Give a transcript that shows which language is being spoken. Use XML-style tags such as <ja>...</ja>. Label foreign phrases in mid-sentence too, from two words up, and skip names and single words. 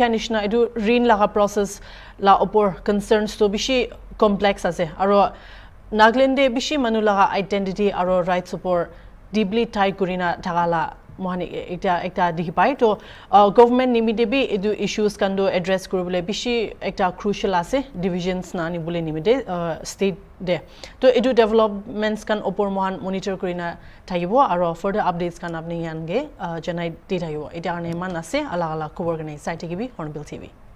<nag>nishna edu Riin laga process la opor concerns to bishi complex ase aro Nagaland de bishi manu laga identity aro</nag> <en>rights support deeply tied</en> <nag>kurina thagala mohani ekta dihi pai to government nimide bi edu issues kan do address kuribole bishi ekta crucial ase divisions na ni bole nimide state de to edu developments kan opor mohan monitor kurina thagibo aro</nag> <en>further updates</en> <nag>kan apni yange janai di thagibo eta ane man ase ala ala khobor ganai site gibi Hornbill TV</nag>